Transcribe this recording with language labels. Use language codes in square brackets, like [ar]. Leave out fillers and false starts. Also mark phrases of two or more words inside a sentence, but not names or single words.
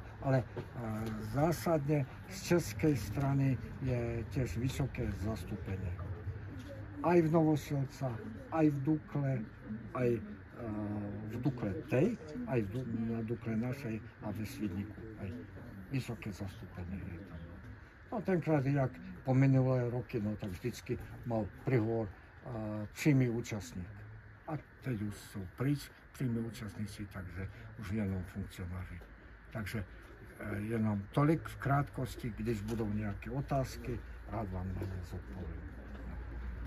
[sk] Ale zásadne z českej strany je tiež vysoké zastúpenie. Aj v Novosielcach, aj v Dukle, aj v Dukle tej, aj na Dukle našej a ve Svidníku. Aj vysoké zastúpenie je tam. [cs] No tenkrát, jak po minulé roky, no tak vždycky [sk] mal prihovor [cs] přímý účastník. A teď už sú pryč přímí účastníci, takže už jenom funkcionáři. Takže jenom tolik v krátkosti, když budou nějaké otázky, rád vám na ně zodpovím.